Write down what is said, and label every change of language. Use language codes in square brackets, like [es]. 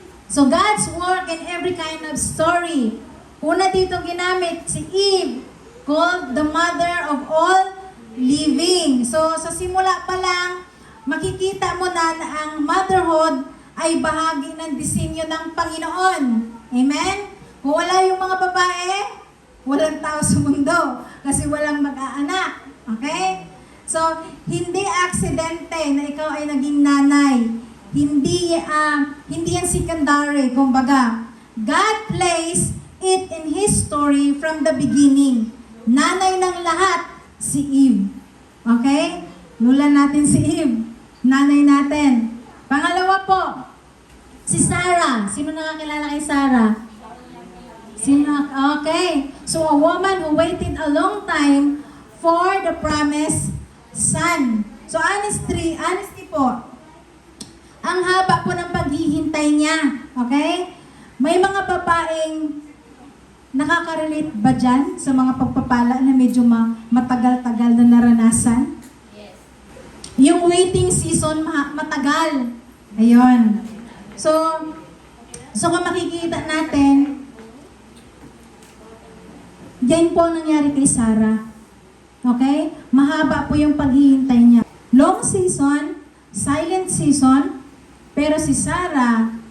[en] So God's work in every kind of story. [tl] Una dito ginamit si Eve, [en] called the mother of all living. [tl] So sa simula pa lang, makikita mo na ang motherhood ay bahagi ng disenyo ng Panginoon. Amen? Kung wala yung mga babae, walang tao sa mundo kasi walang mag-aanak. Okay? So, hindi aksidente na ikaw ay naging nanay. Hindi yan secondary. [en] Kumbaga, God placed it in His story from the beginning. [tl] Nanay ng lahat, si Eve. Okay? Lula natin si Eve. Nanay natin. Pangalawa po, si Sarah. Sino nakakilala kay Sarah? Okay. [en] So, a woman who waited a long time for the promised son. [tl] So, honestly po, ang haba po ng paghihintay niya. Okay? May mga babaeng nakaka-relate ba dyan sa mga pagpapala na medyo matagal-tagal na naranasan? [en] Yes. [tl] Yung [en] waiting season, [tl] matagal. Ayun. So kung makikita natin, yan po ang nangyari kay Sarah. Okay? Mahaba po yung paghihintay niya. [en] Long season, silent season, [tl] pero si Sarah,